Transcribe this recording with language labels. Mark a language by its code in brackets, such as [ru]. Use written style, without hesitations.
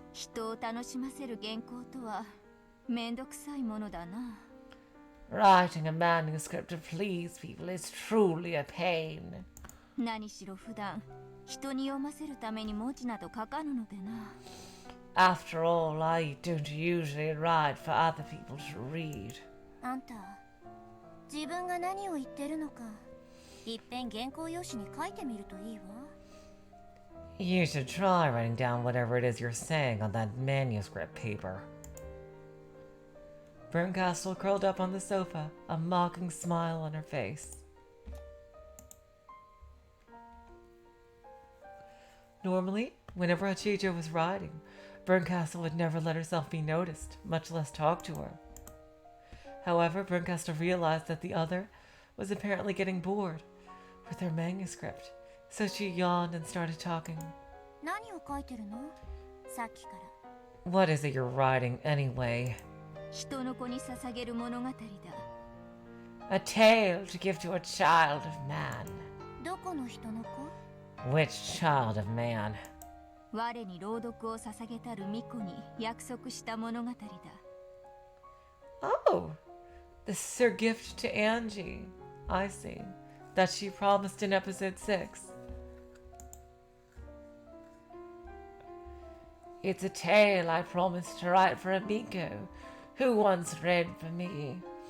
[ja] 人を楽しませる原稿とはめんどくさいものだな。 [en] Writing a manuscript to please people is truly a pain. [ja] 何しろ普段人に読ませるために文字など書かぬのでな。 [en] After all, I don't usually write for other people to read. [ja] あんた、自分が何を言ってるのか、いっぺん原稿用紙に書いてみるといいわ。 [en] You should try writing down whatever it is you're saying on that manuscript paper. Bernkastel curled up on the sofa, a mocking smile on her face. Normally, whenever Hachijo was writing, Bernkastel would never let herself be noticed, much less talk to her. However, Bernkastel realized that the other was apparently getting bored with her manuscript, so she yawned and started talking. [ja] 何を書いてるの?さっきから。 [en] What is it you're writing anyway? [ja] 人の子に捧げる物語だ。 [en] A tale to give to a child of man. [ja] どこの人の子? [en] Which child of man? [ja] 我に朗読を捧げたる巫女に約束した物語だ。 [en] Oh, this is her gift to Angie. I see. That she promised in episode 6. It's a tale I promised to write for a Miko, who once read for me.